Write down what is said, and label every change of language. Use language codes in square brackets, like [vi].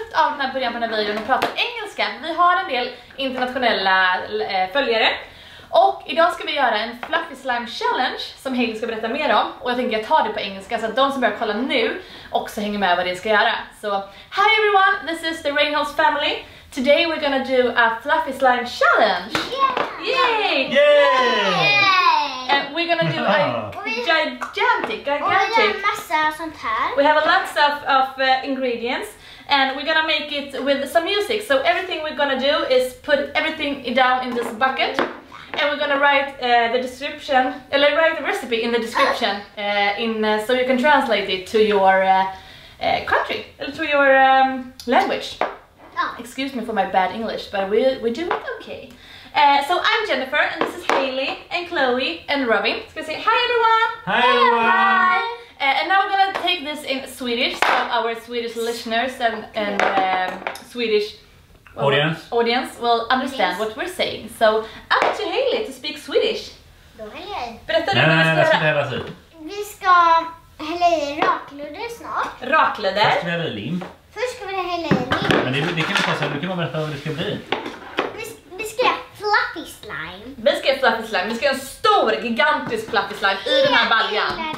[sv] den här början på den här videon och pratar engelska. Vi har en del internationella följare. Och idag ska vi göra en fluffy slime challenge som Hade ska berätta mer om. Och jag tänker jag tar det på engelska så att de som börjar kolla nu också hänger med vad det ska göra. [en] Så, hi everyone, this is the Rainhouse family. Today we're gonna do a fluffy slime challenge. Yeah. Yay! Yay! And we're gonna do a gigantic. [sv] Massa sånt här. [en] We have a lots of ingredients. And we're gonna make it with some music. So everything we're gonna do is put everything down in this bucket. And we're gonna write the description, write the recipe in the description so you can translate it to your country, to your language. Excuse me for my bad English, but we do it okay. So I'm Jennifer, and this is Hailey, and Chloe, and Robin. So say hi everyone! Hi everyone! Hi! And now we're gonna take this in Swedish, so our Swedish listeners and Swedish audience will understand what we're saying. So up to Hailey to speak Swedish. [sv] Berätta du vad vi ska göra. Vi ska hälla i raklödder snart. Raklödder. Först ska vi hälla i lim. Först ska vi hälla i lim. Men det kan vi ta sen, du kan bara berätta vad det ska bli. Vi ska göra fluffy slime. Vi ska göra fluffy slime. Vi ska göra en stor, gigantisk fluffy slime i den här baljan.